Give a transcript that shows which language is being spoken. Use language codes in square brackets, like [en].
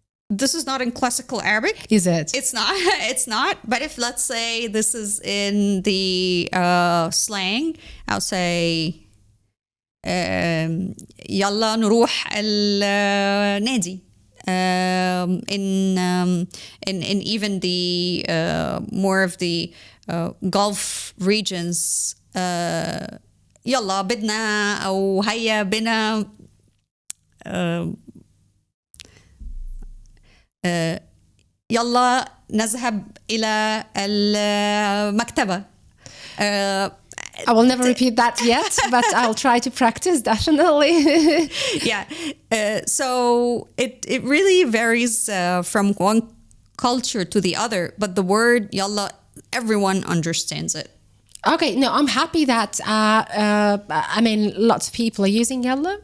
[en] This is not in classical Arabic. Is it? It's not. It's not. But if, let's say, this is in the slang, I'll say [ar] يلا نروح النادي. [en] In even the more of the Gulf regions, [ar] يلا بدنا أو هيا بنا يلا نذهب إلى المكتبة. [en] I will never repeat that yet, but I'll try to practice, definitely. Yeah. So it really varies from one culture to the other, but the word yalla, everyone understands it. Okay, no, I'm happy that, I mean, lots of people are using Yalla.